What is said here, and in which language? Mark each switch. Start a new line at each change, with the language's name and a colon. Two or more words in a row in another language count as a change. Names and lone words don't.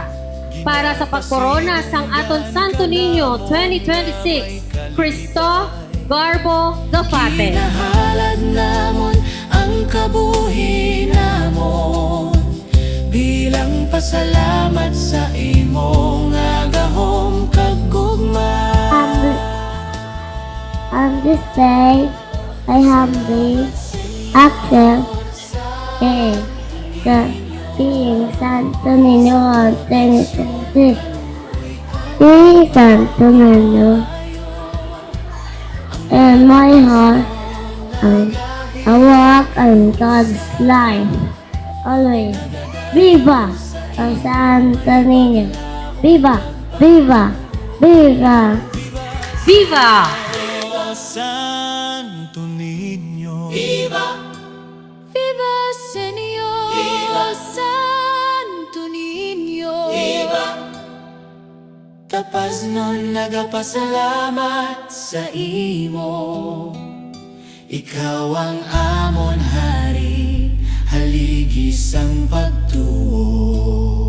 Hiligaynon: Para sa pagkorona sang aton Santo Niño 2026, Cristo Garbo Gafate. Hinahalad namon ang kabuhi namon bilang pasalamat sa imong agahom kagugma.
English: On this day, I humbly accept the being Santo Niño 2026. Being Santo Niño in my heart, I walk in God's life. Always.
Hiligaynon: Viva ang Santo Niño!
Spanish: Viva! Viva! Viva! Viva! Santo Niño, Viva Señor, Santo Niño.
Hiligaynon: Tapas nun nagapasalamat sa imo. Ikaw ang amon hari, haligis ang pagtuo.